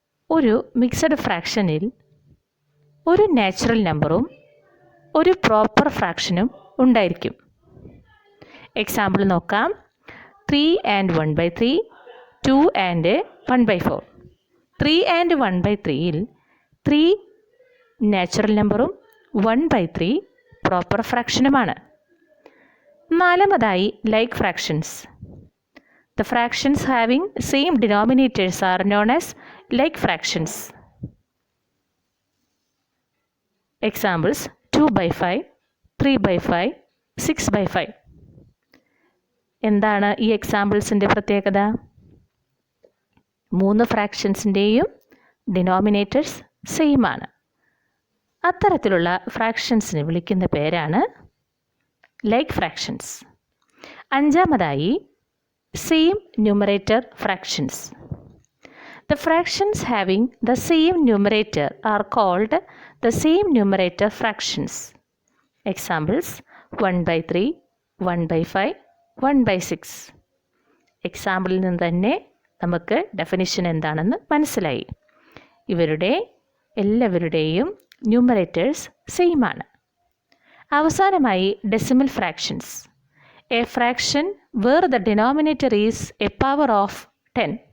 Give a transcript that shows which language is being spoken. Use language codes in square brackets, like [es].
[ml] ഒരു മിക്സഡ് ഫ്രാക്ഷനിൽ ഒരു നാച്ചുറൽ നമ്പറും ഒരു പ്രോപ്പർ ഫ്രാക്ഷനും ഉണ്ടായിരിക്കും. എക്സാമ്പിൾ നോക്കാം. [en] 3 and 1/3, 2 and 1/4. 3 and 1/3ൽ [ml] 3 നാച്ചുറൽ നമ്പറും 1/3 പ്രോപ്പർ ഫ്രാക്ഷനുമാണ്. നാലാമതായി like fractions. [en] The fractions having same denominators are known as like fractions. Examples: 2/5, 3/5, 6/5. [ml] എന്താണ് ഈ എക്സാമ്പിൾസിൻ്റെ പ്രത്യേകത? 3 ഫ്രാക്ഷൻസിൻ്റെയും ഡിനോമിനേറ്റേഴ്സ് സെയിം ആണ്. അത്തരത്തിലുള്ള ഫ്രാക്ഷൻസിനെ വിളിക്കുന്ന പേരാണ് ലൈക്ക് ഫ്രാക്ഷൻസ്. അഞ്ചാമതായി same numerator fractions. [en] The fractions having the same numerator are called the same numerator fractions. Examples: 1/3, 1/5, 1/6. [ml] എക്സാമ്പിളിൽ നിന്ന് തന്നെ നമുക്ക് ഡെഫിനിഷൻ എന്താണെന്ന് മനസ്സിലായി. ഇവരുടെ എല്ലാവരുടെയും ന്യൂമറേറ്റേഴ്സ് സെയിം ആണ്. അവസാനമായി decimal fractions. [en] A fraction where the denominator is a power of 10.